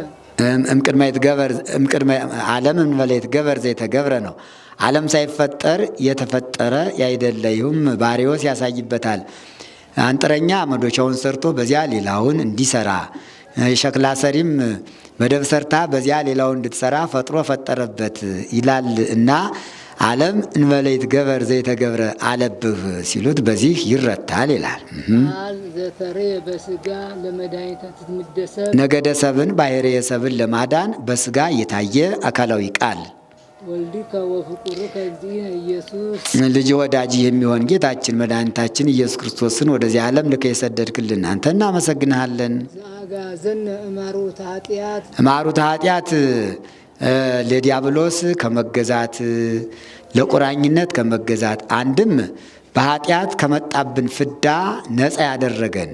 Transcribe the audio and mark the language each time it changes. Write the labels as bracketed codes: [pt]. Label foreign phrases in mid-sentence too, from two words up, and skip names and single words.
[gez] እምቅድመ ይትገበር እምቅድመ ዓለም እንበለ ይትገበር ዘይተገብረ [am] ነው። ዓለም ሳይፈጠር የተፈጠረ ያይደለ ይሁም ባሪዎስ ያሳይበታል። አንጥረኛ መዶሻውን ሰርቶ በዚያ ሌላውን እንዲሰራ የሸክላ ሰሪም መደብ ሰርታ በዚያ ሌላውን እንድትሰራ ፈጥሮ ፈጠረበት ይላል እና [gez] ዓለም እንበለ ይትገበር ዘይተገብረ [am] አለብህ ሲሉት በዚህ ይረታል ይላል። [gez] ቃል ዘተሬ በስጋ ለመድኃኒተ ትምደሰብ [am] ነገደ ሰብን ባሕርየ ሰብን ለማዳን በስጋ የታየ አካላዊ ቃል [gez] ወልድከ ወፍቁርከ እግዚእነ ኢየሱስ [am] ልጅ ወዳጅ የሚሆን ጌታችን መድኃኒታችን ኢየሱስ ክርስቶስን ወደዚህ ዓለም ልከ የሰደድክልን አንተ እናመሰግንሃለን። [gez] ዘአግዓዘነ እማሩተ ኃጢአት እማሩተ ኃጢአት [am] ለዲያብሎስ ከመገዛት ለቁራኝነት ከመገዛት አንድም በኃጢአት ከመጣብን ፍዳ ነፃ ያደረገን